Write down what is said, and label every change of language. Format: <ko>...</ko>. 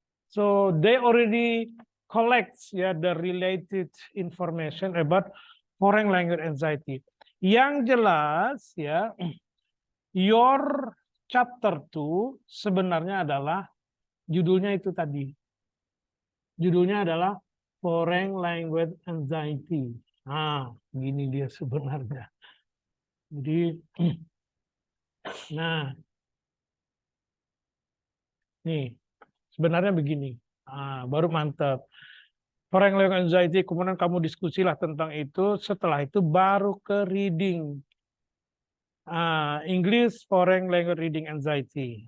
<en>So they already collects ya the related information about foreign language anxiety.</en> <id>Yang jelas ya,</id> <en>your chapter 2</en> <id>sebenarnya adalah judulnya itu tadi. Judulnya adalah foreign language anxiety. Nah, gini dia sebenarnya. Jadi, nah, nih, sebenarnya begini. Baru mantap. Foreign language anxiety, kemudian kamu diskusilah tentang itu. Setelah itu baru ke reading.</id> <en>English foreign language reading anxiety.</en>